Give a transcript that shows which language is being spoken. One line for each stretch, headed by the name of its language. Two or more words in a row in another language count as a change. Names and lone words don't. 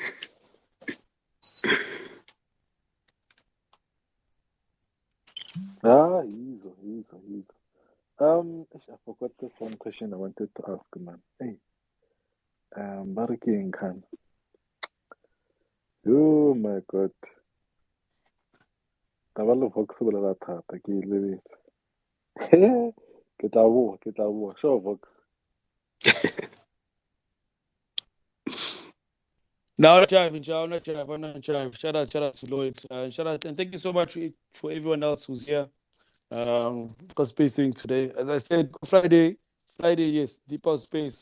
English: Easy. I forgot this one question I wanted to ask, man. Hey, Barking Khan. Oh my God.
Tswana: Tabalo Vox bolela thata ke ile ke tla boa.
English: Sure, Vox. No, not jive. Shout out to Lloyd. Shout out, and thank you so much for everyone else who's here. Got space doing today. As I said, Friday, yes, deep out space.